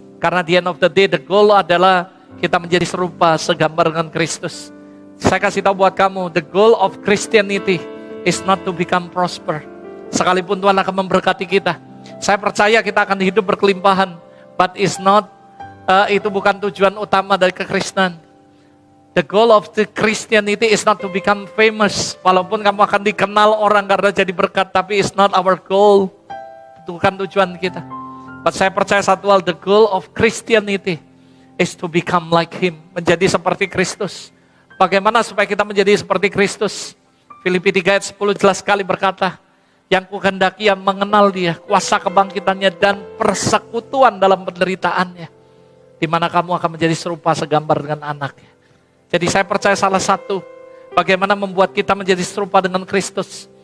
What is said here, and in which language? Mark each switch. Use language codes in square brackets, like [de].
[id] Karena di [en] end of the day, the goal [id] adalah kita menjadi serupa, segambar dengan Kristus. Saya kasih tahu buat kamu, [en] the goal of Christianity is not to become prosper. [id] Sekalipun Tuhan akan memberkati kita, saya percaya kita akan hidup berkelimpahan. But itu bukan tujuan utama dari kekristenan. [en] The goal of the Christianity is not to become famous. [id] Walaupun kamu akan dikenal orang karena jadi berkat, tapi [en] it's not our goal. [id] Itu bukan tujuan kita. [en] But [id] saya percaya satu hal, [en] the goal of Christianity is to become like Him. [id] Menjadi seperti Kristus. Bagaimana supaya kita menjadi seperti Kristus? Filipi 3 ayat 10 jelas sekali berkata, yang kuhendaki yang mengenal Dia, kuasa kebangkitannya dan persekutuan dalam penderitaannya, di mana kamu akan menjadi serupa segambar dengan anaknya. Jadi saya percaya salah satu bagaimana membuat kita menjadi serupa dengan Kristus.